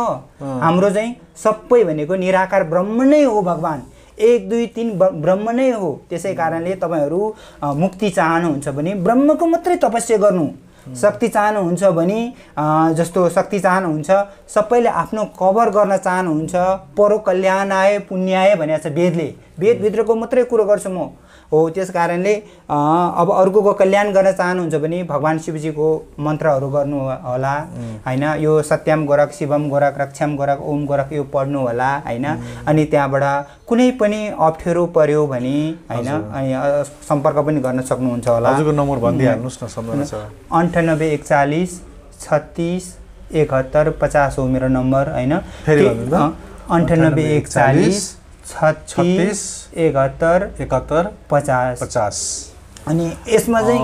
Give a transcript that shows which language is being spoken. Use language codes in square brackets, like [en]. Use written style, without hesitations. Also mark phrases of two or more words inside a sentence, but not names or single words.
[ne] हाम्रो चाहिँ सबै भनेको निराकार ब्रह्म नै हो। भगवान् 1 2 3 ब्रह्म नै हो। त्यसै कारणले तपाईँहरू मुक्ति चाहनुहुन्छ भने ब्रह्मको मात्रै तपस्या गर्नु। शक्ति चाहनुहुन्छ भने जस्तो शक्ति चाहनुहुन्छ, सबैले आफ्नो कभर गर्न चाहनुहुन्छ, [sa] परो कल्याणाय पुण्याय [ne] भनेको छ वेदले। वेदभित्रको मात्रै कुरो गर्छु म हो। त्यस कारणले अब अर्कोको कल्याण गर्न चाहनुहुन्छ भने भगवान् शिवजीको मन्त्रहरू गर्नु होला होइन। यो [sa] सत्यम गोरख शिवम गोरख रक्षम गोरख ओम गोरख [ne] यो पढ्नु होला होइन। अनि त्यहाँबाट कुनै पनि अप्ठ्यारो पर्यो भने होइन अनि सम्पर्क पनि गर्न सक्नुहुन्छ होला। हजुरको नम्बर भनिदिइहाल्नुहोस् न, सम्झना छ। 98 41 36 71 50 हो मेरो नम्बर होइन। 98 41 36 71 50 50। अनि यसमा चाहिँ